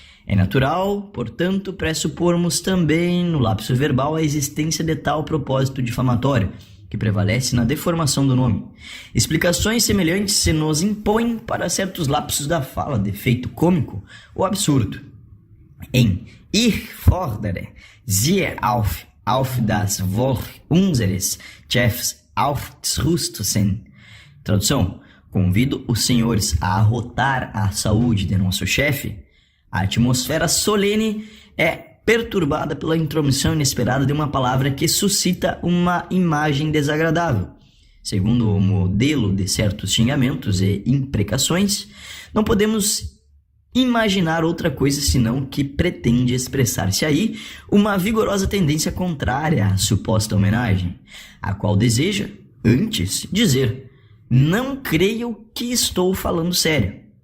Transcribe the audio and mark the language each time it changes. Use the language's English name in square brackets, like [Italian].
[Portuguese] É natural, portanto, pressupormos também no lapso verbal a existência de tal propósito difamatório, que prevalece na deformação do nome. Explicações semelhantes se nos impõem para certos lapsos da fala de efeito cômico ou absurdo. Em [German] Ich fordere Sie auf das Wohl unseres Chefs aufzurüsten. [Portuguese] Tradução: convido os senhores a arrotar a saúde de nosso chefe. A atmosfera solene é perturbada pela intromissão inesperada de uma palavra que suscita uma imagem desagradável. Segundo o modelo de certos xingamentos e imprecações, não podemos imaginar outra coisa senão que pretende expressar-se aí uma vigorosa tendência contrária à suposta homenagem, a qual deseja, antes, dizer: não creio que estou falando sério.